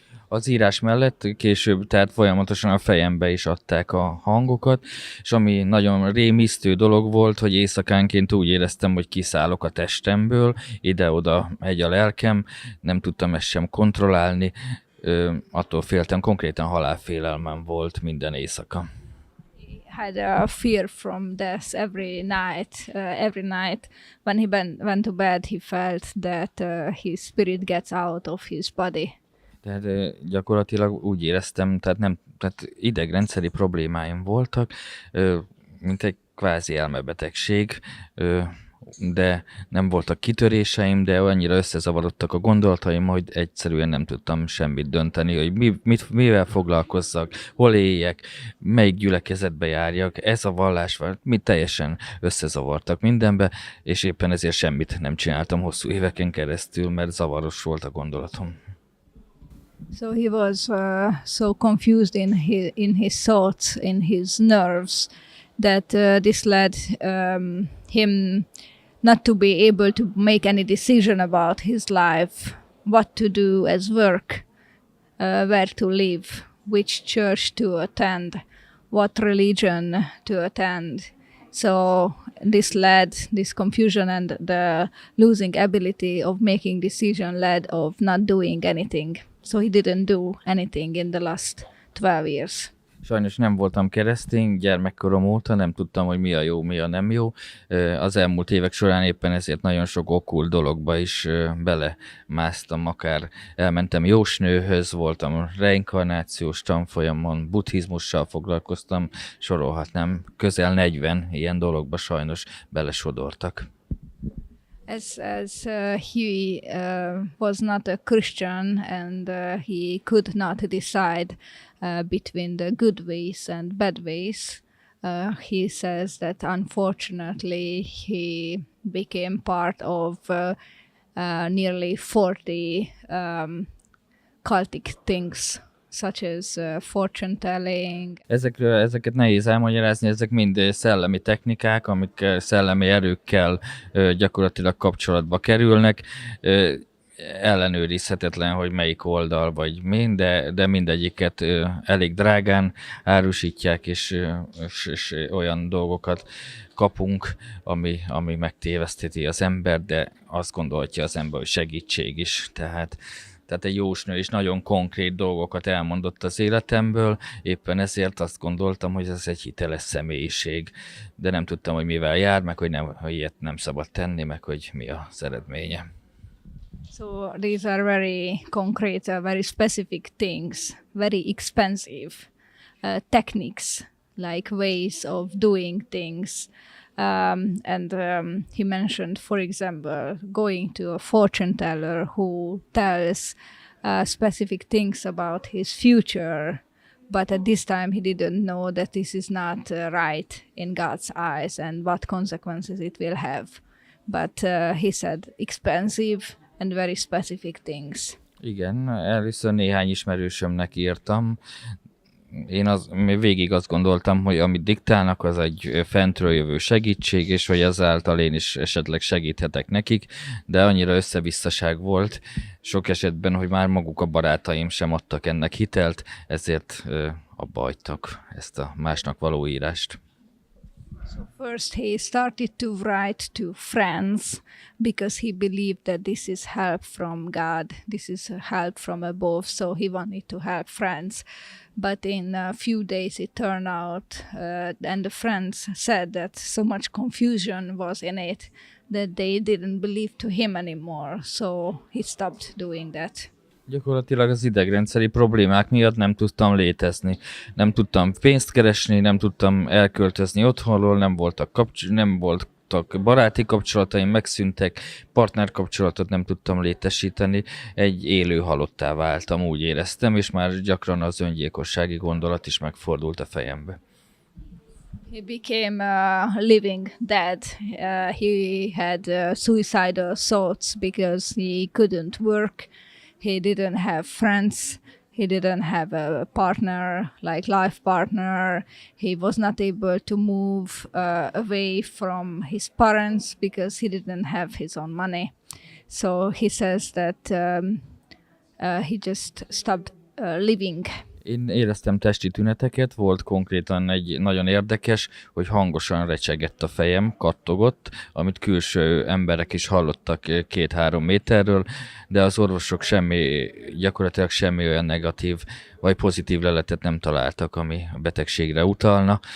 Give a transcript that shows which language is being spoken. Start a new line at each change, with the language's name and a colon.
Hungarian: Az írás mellett később, tehát folyamatosan a fejembe is adták a hangokat, és ami nagyon rémisztő dolog volt, hogy éjszakánként úgy éreztem, hogy kiszállok a testemből, ide-oda megy a lelkem, nem tudtam ezt sem kontrollálni, attól féltem, konkrétan halálfélelmem volt minden éjszaka.
English: Had a fear from death every night. When he went to bed, he felt that his spirit gets out of his body.
Hungarian: Tehát gyakorlatilag úgy éreztem, tehát idegrendszeri problémáim voltak, mint egy kvázi elmebetegség. de nem voltak kitöréseim, de annyira összezavarodtak a gondolataim, hogy egyszerűen nem tudtam semmit dönteni, hogy mivel foglalkozzak, hol éljek, melyik gyülekezetbe járjak. Ez a vallás, teljesen összezavartak mindenbe, és éppen ezért semmit nem csináltam hosszú éveken keresztül, mert zavaros volt a gondolatom.
English: So he was so confused in his thoughts, in his nerves, that this led him not to be able to make any decision about his life, what to do as work, where to live, which church to attend, what religion to attend. So this confusion and the losing ability of making decision led of not doing anything. So he didn't do anything in the last 12 years.
Hungarian: Sajnos nem voltam keresztény, gyermekkorom óta nem tudtam, hogy mi a jó, mi a nem jó. Az elmúlt évek során éppen ezért nagyon sok okkult dologba is belemásztam, akár elmentem jósnőhöz, voltam reinkarnációs tanfolyamon, buddhizmussal foglalkoztam, sorolhatnám, közel 40 ilyen dologba sajnos belesodortak.
English: As he was not a Christian and he could not decide between the good ways and bad ways, he says that unfortunately he became part of nearly 40 cultic things, such as fortune telling.
Hungarian: Ezeket nehéz elmagyarázni, ezek mind szellemi technikák, amik szellemi erőkkel gyakorlatilag kapcsolatba kerülnek. Ellenőrizhetetlen, hogy melyik oldal vagy mi, de mindegyiket elég drágán árusítják, és olyan dolgokat kapunk, ami megtéveszteti az ember, de azt gondolhatja az ember, hogy segítség is. Tehát egy jósnő is nagyon konkrét dolgokat elmondott az életemből, éppen ezért azt gondoltam, hogy ez egy hiteles személyiség, de nem tudtam, hogy mivel jár, meg hogy ilyet nem szabad tenni, meg hogy mi az eredménye.
English: So these are very concrete, very specific things, very expensive techniques, like ways of doing things. And he mentioned, for example, going to a fortune teller who tells specific things about his future, but at this time he didn't know that this is not right in God's eyes and what consequences it will have. But he said expensive and very specific things.
Hungarian: Igen, először néhány ismerősömnek írtam. Én végig azt gondoltam, hogy amit diktálnak, az egy fentről jövő segítség, és hogy ezáltal én is esetleg segíthetek nekik, de annyira összevisszaság volt sok esetben, hogy már maguk a barátaim sem adtak ennek hitelt, ezért abba hagytak ezt a másnak való írást.
English: So first he started to write to friends because he believed that this is help from God, this is a help from above, so he wanted to help friends. But in a few days it turned out, and the friends said that so much confusion was in it that they didn't believe to him anymore, so he stopped doing that.
Hungarian: Gyakorlatilag az idegrendszeri problémák miatt nem tudtam létezni. Nem tudtam pénzt keresni, nem tudtam elköltözni otthonról, nem voltak baráti kapcsolataim, megszűntek, partnerkapcsolatot nem tudtam létesíteni, egy élő halottá váltam, úgy éreztem, és már gyakran az öngyilkossági gondolat is megfordult a fejembe.
English: He became living dead. He had suicidal thoughts because he couldn't work. He didn't have friends. He didn't have a partner, like life partner. He was not able to move away from his parents because he didn't have his own money. So he says that he just stopped living.
Hungarian: Én éreztem testi tüneteket, volt konkrétan egy nagyon érdekes, hogy hangosan recsegett a fejem, kattogott, amit külső emberek is hallottak 2-3 méterről, de az orvosok gyakorlatilag semmi olyan negatív vagy pozitív leletet nem találtak, ami a betegségre utalna.